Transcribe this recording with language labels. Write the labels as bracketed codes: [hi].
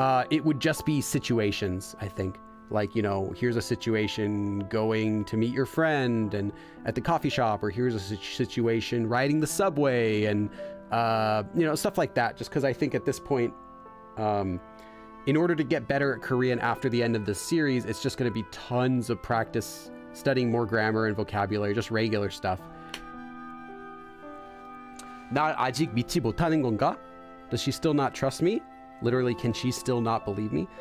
[en] It would just be situations, I think. Like, you know, here's a situation going to meet your friend and at the coffee shop, or here's a situation riding the subway and you know, stuff like that. Just because I think at this point, in order to get better at Korean after the end of this series, it's just going to be tons of practice, studying more grammar and vocabulary, just regular stuff. [ko] 나 아직 믿지 못하는 건가? [en] Does she still not trust me? Literally, can she still not believe me?